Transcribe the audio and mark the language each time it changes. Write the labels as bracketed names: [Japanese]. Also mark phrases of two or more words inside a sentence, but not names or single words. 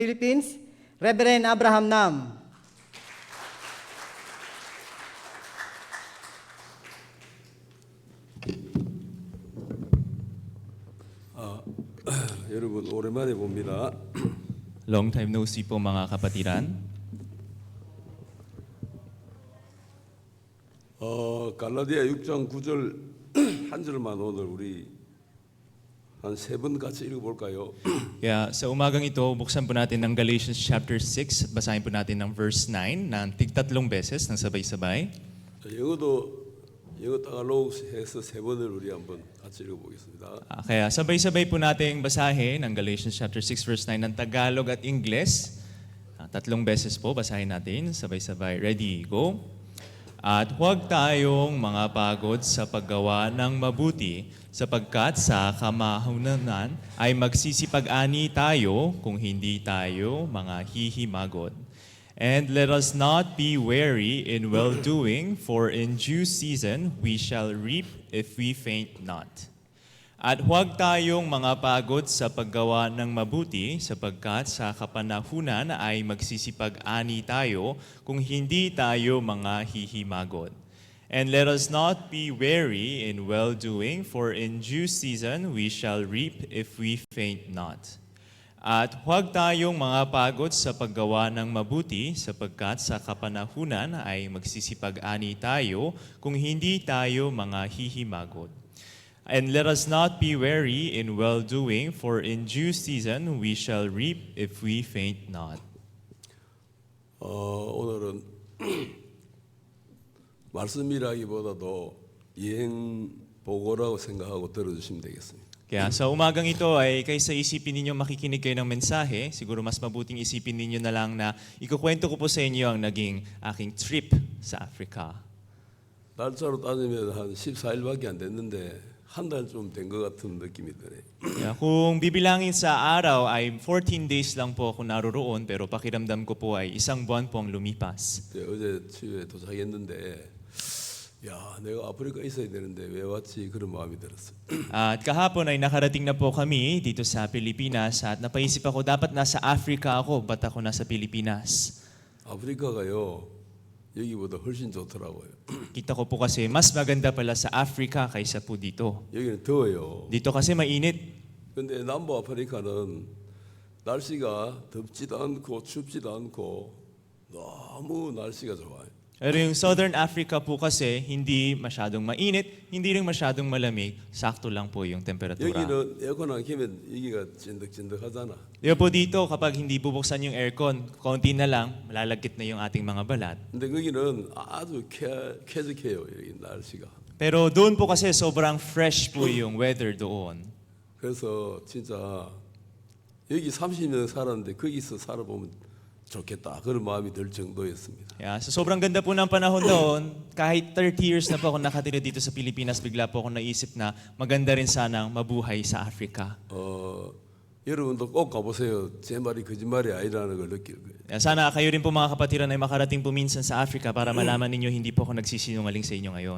[English] Philippines, Reverend Abraham Nam. [Korean] 여러분 오랜만에 봅니다. [English] Long time no see [Filipino] po mga kapatiran. [Korean] 갈라디아 6장 9절 한 절만 오늘 우리 한 세 번 같이 읽어볼까요? [Filipino] Kaya sa umagang ito, buksan po natin ng Galatians chapter 6 at basahin po natin ng verse 9 ng tig-tatlong beses ng sabay-sabay. [Korean] 영어 타갈로그 해서 세 번을 우리 한번 같이 읽어보겠습니다. [Filipino] Kaya sabay-sabay po natin basahin ng Galatians chapter 6 verse 9 ng Tagalog at Ingles. Tatlong beses po basahin natin sabay-sabay. [English] Ready, go! [Filipino] At huwag tayong mga pagod sa paggawa ng mabuti, sapagkat sa kamahanan ay magsisipag-ani tayo kung hindi tayo mga hihimagod. [English] And let us not be weary in well-doing, for in due season we shall reap if we faint not. [Filipino] At huwag tayong mga pagod sa paggawa ng mabuti, sapagkat sa kapanahunan ay magsisipag-ani tayo kung hindi tayo mga hihimagod. [English] And let us not be weary in well-doing, for in due season we shall reap if we faint not. [Filipino] At huwag tayong mga pagod sa paggawa ng mabuti, sapagkat sa kapanahunan ay magsisipag-ani tayo kung hindi tayo mga hihimagod. [English] And let us not be weary in well-doing, for in due season we shall reap if we faint not. [Korean] 오늘은 말씀이라기보다도 여행 보고라고 생각하고 들어주시면 되겠습니다. [Filipino] Kaya sa umagang ito ay kaysa isipin ninyo makikinig kayo ng mensahe, siguro mas mabuting isipin ninyo na lang na ikukwento ko po sa inyo ang naging aking trip sa Africa. [Korean] 날짜로 따지면 한 14일밖에 안 됐는데 한 달 좀 된 것 같은 느낌이 드네요. [Filipino] Kaya kung bibilangin sa araw ay 14 days lang po ako naroroon, pero pakiramdam ko po ay isang buwan po ang lumipas. [Korean] 어제 치유에 도착했는데 야, 내가 아프리카 있어야 되는데 왜 왔지? 그런 마음이 들었어요. [Filipino] At kahapon ay nakarating na po kami dito sa Pilipinas at napaisip ako dapat nasa Africa ako, ba't ako nasa Pilipinas? [Korean] 아프리카가요 여기보다 훨씬 좋더라고요. [Filipino] Kita ko po kasi mas maganda pala sa Africa kaysa po dito. [Korean] 여기는 더워요. [Filipino] Dito kasi mainit. [Korean] 근데 남부 아프리카는 날씨가 덥지도 않고 춥지도 않고 너무 날씨가 좋아요. [Filipino] Pero yung Southern Africa po kasi hindi masyadong mainit, hindi rin masyadong malamig, sakto lang po yung temperatura. [Korean] 여기는 에어컨 안 켜면 여기가 찐득찐득하잖아. [Filipino] Diba po dito, kapag hindi bubuksan yung aircon, konti na lang, malalagkit na yung ating mga balat. [Korean] 근데 거기는 아주 쾌적해요. 여기 날씨가. [Filipino] Pero doon po kasi sobrang fresh po yung weather doon. [Korean] 그래서 진짜 여기 30년 살았는데 거기서 살아보면 좋겠다. 그런 마음이 들 정도였습니다. [English] Yeah, so [Filipino] sobrang ganda po ng panahon doon. Kahit 30 years na po ako nakatira dito sa Pilipinas, bigla po ako naisip na maganda rin sanang mabuhay sa Africa. [Korean] 여러분도 꼭 가보세요. 제 말이 거짓말이 아니라는 걸 느낄 거예요. [Filipino] Yeah, sana kayo rin po mga kapatiran ay makarating po minsan sa Africa para malaman ninyo hindi po ako nagsisinungaling sa inyo ngayon.